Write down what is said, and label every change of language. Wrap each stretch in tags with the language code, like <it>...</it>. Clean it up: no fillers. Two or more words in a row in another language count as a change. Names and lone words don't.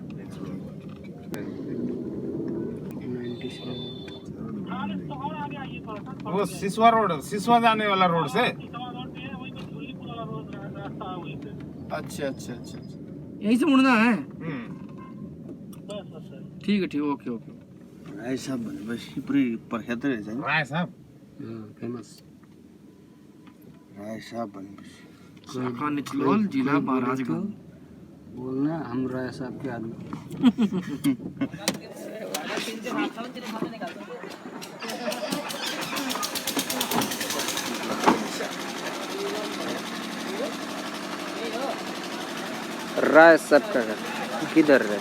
<hi>वो सिसवा रोड, सिसवा जाने वाला रोड से। अच्छा अच्छा अच्छा, यहीं से मुड़ना है। ठीक है, ठीक,</hi> <en>okay okay.</en> <ne>राय साहब भनेपछि पुरै प्रख्यात रहेछ नि। राय साहब फेमस राय साहब भनेपछि</ne> <hi>शाखा निचलोल जिला महाराजगंज। बोलना हम राय साहब के आदमी। राय साहब का घर किधर है?</hi>